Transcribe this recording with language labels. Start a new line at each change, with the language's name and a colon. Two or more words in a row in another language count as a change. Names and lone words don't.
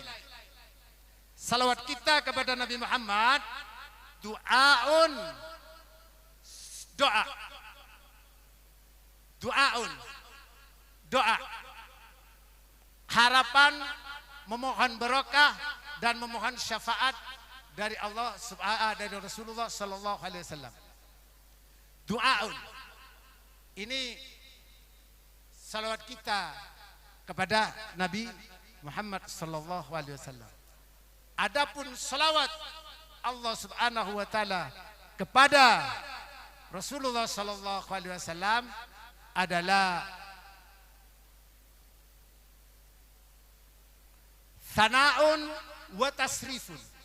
Indonesian: Salawat kita kepada Nabi Muhammad doaun, doa, harapan, memohon berkah dan memohon syafaat dari Allah dari Rasulullah
Arabic: صلى الله عليه وسلم.
Indonesian: Doaun ini salawat kita kepada Nabi Muhammad
Arabic: صلى الله عليه وسلم.
Indonesian: Adapun salawat Allah
Arabic: سبحانه وتعالى
Indonesian: kepada Rasulullah
Arabic: صلى الله عليه وسلم
Indonesian: adalah
Arabic: ثناء وتشريف.